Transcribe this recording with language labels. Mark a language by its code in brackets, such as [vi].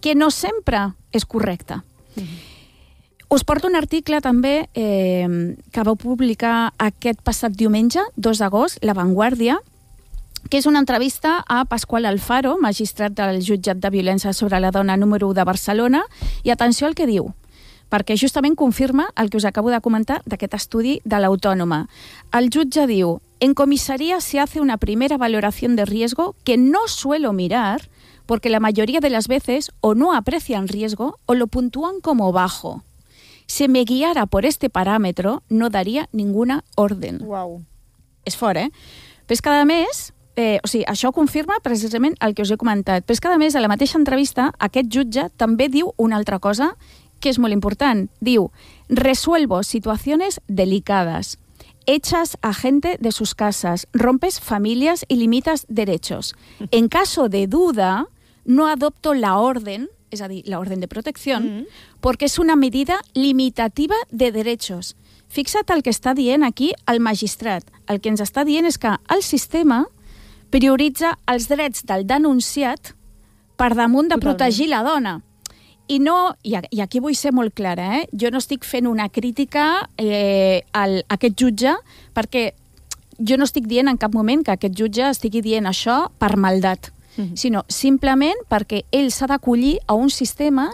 [ca] que no sempre és correcta. Uh-huh. Us porto un article també que vau publicar aquest passat diumenge, 2 d'agost, La Vanguardia, que és una entrevista a Pasqual Alfaro, magistrat del jutjat de violència sobre la dona número 1 de Barcelona, i atenció al que diu, perquè justament confirma el que us acabo de comentar d'aquest estudi de l'Autònoma. El jutge diu, [es] en comissaría se hace una primera valoración de riesgo que no suelo mirar porque la mayoría de las veces o no aprecian riesgo o lo puntúan como bajo. Si me guiara por este parámetro, no daría ninguna orden. Wow. [ca] És fort, eh? [es] Pues cada mes, [ca] o sigui, això confirma precisament el que us he comentat. [es] Pues cada mes, [ca] a la mateixa entrevista, aquest jutge també diu una altra cosa que [es] es muy importante. [ca] Diu, [es] resuelvo situaciones delicadas, echas a gente de sus casas, rompes familias y limitas derechos. En caso de duda, no adopto la orden, es decir, la orden de protección, porque es una medida limitativa de derechos. [ca] Fixa't el que está dient aquí el magistrat. El que ens està dient és que el sistema prioritza els drets del denunciat per damunt de protegir la dona. I no, i aquí vull ser molt clara, eh? Jo no estic fent una crítica a aquest jutge, perquè jo no estic dient en cap moment que aquest jutge estigui dient això per maldat, sinó simplement perquè ell s'ha d'acollir a un sistema...